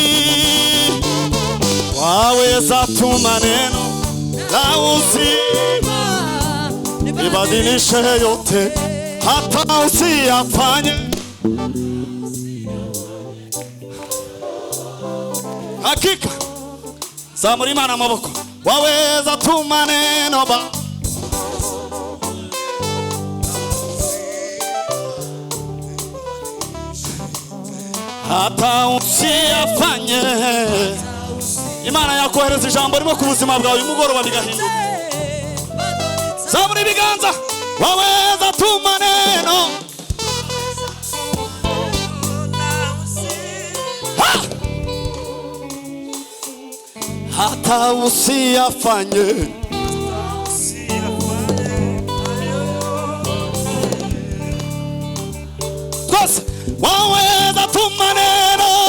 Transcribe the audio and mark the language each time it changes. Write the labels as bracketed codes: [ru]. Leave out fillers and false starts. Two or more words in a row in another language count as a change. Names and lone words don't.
[sw] Waweza tu maneno la uzima ibadilishe yote, hata usiyafanye. [rw] Hakika zamura Imana amaboko, [sw] waweza tu maneno ba hata usiyafanye. [rw] Imana yakohereza ijambo rimo ku buzima bwawe uyu mugoroba bigahinduka. Zamura ibiganza, [sw] waweza tu maneno. Hata usiyafanye. Kosa, waweza tu maneno.